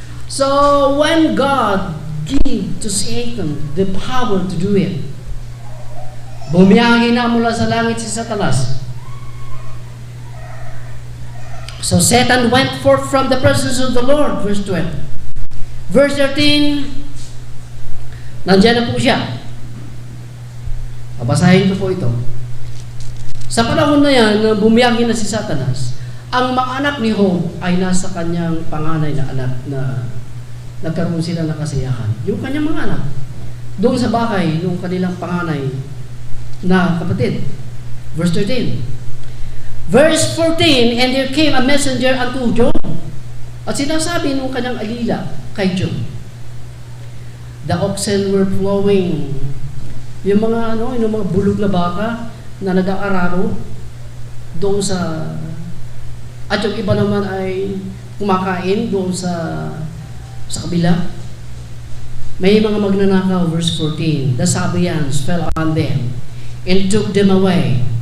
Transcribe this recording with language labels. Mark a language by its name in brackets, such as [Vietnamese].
[English] So, when God gave to Satan the power to do it, [Filipino] bumiyahe na mula sa langit si Satanas. [English] So, Satan went forth from the presence of the Lord, verse 12. [Filipino] Verse 13, nandiyan na po siya. Babasahin ko po ito. Sa panahon na yan, bumiyahe na si Satanas, ang mga anak ni Job ay nasa kanyang panganay na anak na nagkaroon sila ng kasiyahan. Yung kanyang mga anak, doon sa bahay, yung kanilang panganay na kapatid. Verse 13. [English] Verse 14, And there came a messenger unto Job. [Filipino] At sinasabi nung kanyang alila kay Job, [English] The oxen were flowing. [Filipino] Yung mga bulog na baka na nag-aararo doon sa, at yung iba naman ay kumakain doon sa kabila. May mga magnanakaw, [English] verse 14, The Sabaeans fell on them and took them away.